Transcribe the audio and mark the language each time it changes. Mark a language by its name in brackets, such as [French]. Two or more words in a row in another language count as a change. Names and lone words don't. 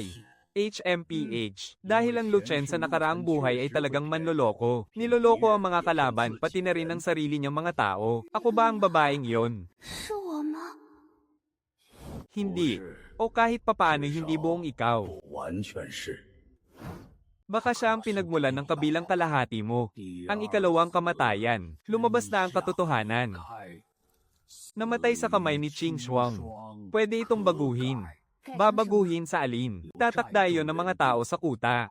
[Filipino] HMPH. Dahil ang Lu Chen sa nakaraang buhay ay talagang manloloko. Niloloko ang mga kalaban, pati na rin ang sarili niyang mga tao. Ako ba ang babaeng yon? [Chinese] 是我吗？ [Filipino] Hindi. O kahit papaano hindi buong ikaw. [Chinese] 不完全是。 [Filipino] Baka siya ang pinagmulan ng kabilang kalahati mo. Ang ikalawang kamatayan. Lumabas na ang katotohanan. Namatay sa kamay ni Qing Shuang. Pwede itong baguhin. Babaguhin sa alin. Tatakda yon ng mga tao sa kuta.